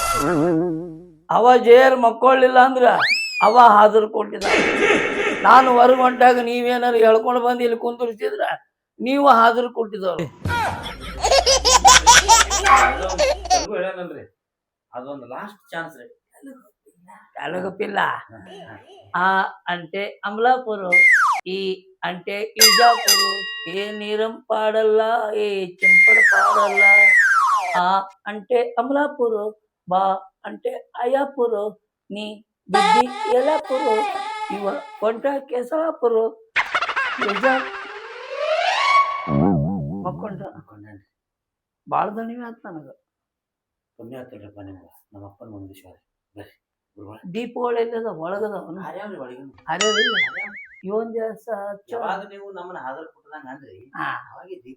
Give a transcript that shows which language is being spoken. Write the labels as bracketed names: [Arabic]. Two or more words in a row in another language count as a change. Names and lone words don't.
[Kannada] ಅವ ಜೇರ್ ಮಕ್ಕೊಳ್ಳಿಲ್ಲ ಅಂದ್ರ ಅವ ಹಾಜರು ಕೊಟ್ಟಿದ್ದ. ನಾನು ಹೊರಗೆ ಹೊಂಟಾಗ ನೀವೇನಾರು ಹೇಳ್ಕೊಂಡು ಬಂದು ಇಲ್ಲಿ ಕುಂದಿರ್ತಿದ್ರ ನೀವು ಹಾಜರು ಕೊಟ್ಟಿದ್ದವ್ರು. ಹೇಳನಲ್ರಿ ಅದೊಂದು [English] last chance [Kannada] ರೀ. [Telugu] తెలగపిల్ల ఆ అంటే అమలాపురం, ఈ అంటే ఇజాపురం, ఏ నీరం పాడల్లా ఏ చెంపడ పాడల్లా. ఆ అంటే అమలాపురం, బా అంటే అయాపురం, నీ బుద్ధి ఎలాపురం, ఇవ కొంట కేశవాపురం. [Kannada] ಮಕ್ಕೊಂಡ ಭಾಳ ದಣಿವೆ ಆಯ್ತು ನನಗೆ. ಪುಣ್ಯ ಆಗ್ತಲ್ರಿಪ್ಪ ನಿಮ್ಗೆ. ನಮ್ಮ ಅಪ್ಪನ ಮುಂದಿಶ್ವಾರ ಬರ್ರಿ. ದೀಪಾವಳಿ ಎಲ್ಲದ ಒಳಗದವನು ಹರ್ಯಾವ್ರಿ ಒಳಗಿನ ಹರಿಯೋದಿಲ್ಲ. ಇವನ್ ದಿವಸ ಯಾವಾಗ ನೀವು ನಮ್ಮನ್ನ ಹಾಜರು ಕೊಟ್ಟದಂಗ ಅಂದ್ರಿ ಅವಾಗೆ ದೀಪ